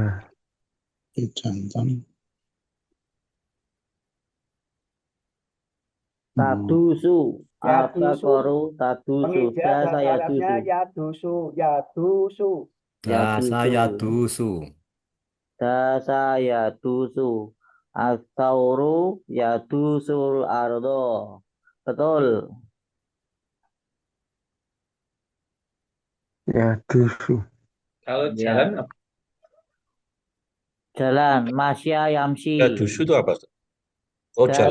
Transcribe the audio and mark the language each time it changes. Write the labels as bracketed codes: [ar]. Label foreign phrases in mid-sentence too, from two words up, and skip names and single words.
[id] Jantan. Tadusu. Yadusu. [ar] Al-baqaru tadusu. [id] Menginjak Dasa bahasa Arabnya yadusu. yadusu. Dasa Yadusu. yadusu. [ar] Dasa yadusu. As-sauru yadusul ardo. [id] Betul. Yadusu. Kalau Ya. jalan apa? Jalan. [ar] Masya yamsi. [id] Yadusu itu apa? Ustaz? Oh, jalan.